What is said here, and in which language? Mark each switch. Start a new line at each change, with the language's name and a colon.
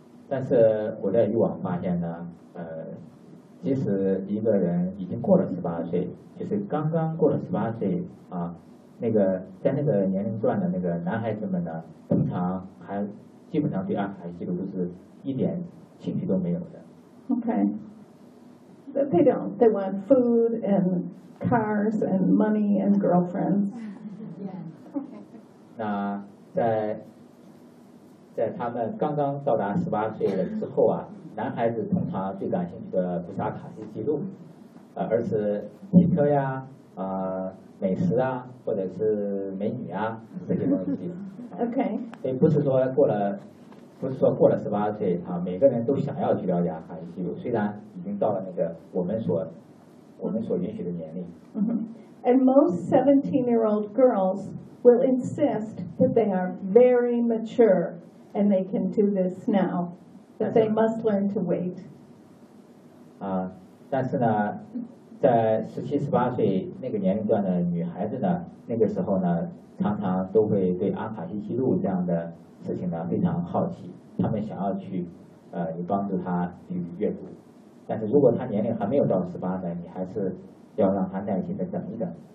Chinese: 但是我在以往发现呢，即使一个人已经过了十八岁，就是刚刚过了十八岁啊，那个在那个年龄段的那个男孩子们呢，通常还基本上对阿卡西记录都是一点兴趣都没有的。
English: Okay, they don't. They want food and cars and money and girlfriends. Yeah.
Chinese: 那在他们刚刚到达十八岁了之后啊，男孩子通常最感兴趣的不是阿卡西记录，而是汽车呀、美食啊，或者是美女啊这些东西。
English: OK。
Chinese: 所以不是说过了十八岁啊，每个人都想要去了解阿卡西记录，虽然已经到了那个我们所允许的年龄。
English: And most 17-year-old girls will insist that they are very mature. And they can do this now, but they must learn to wait.
Chinese: 但是呢，在十七、十八岁那个年龄段的女孩子呢，那个时候呢，常常都会对阿卡西记录这样的事情呢非常好奇，她们想要去帮助她去阅读。但是如果她年龄还没有到十八呢，你还是要让她耐心的等一等。